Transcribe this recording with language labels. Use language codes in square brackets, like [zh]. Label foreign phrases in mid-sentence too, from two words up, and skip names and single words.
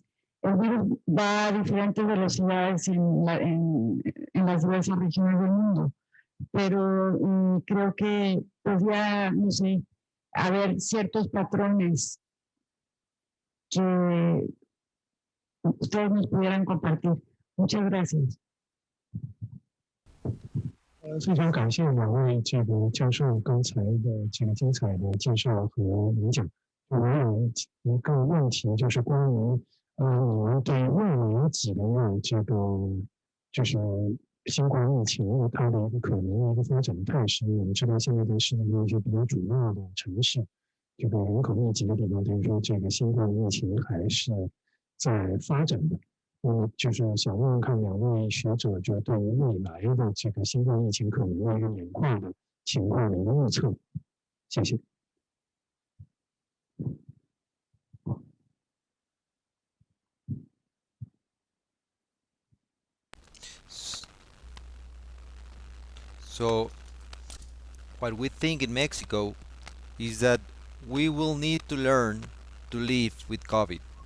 [es] El virus va a diferentes velocidades en las diversas regiones del mundo, pero creo que podría, no sé, haber ciertos patrones que ustedes nos pudieran compartir. Muchas gracias. [zh] 非常感谢两位这个教授刚才的这个精彩的介绍和演讲。我有一个问题，就是关于你们对未来几个月这个就是新冠疫情它的一个可能的一个发展态势。我们知道现在在世界上一些比较主要的城市，这个人口密集的地方，等于说这个新冠疫情还是在发展的。就是想问问看两位学者，就对于未来的这个新冠疫情可能的一个演化的情况的一个预测。谢谢。 [en] So, what we think in Mexico is that we will need to learn to live with COVID.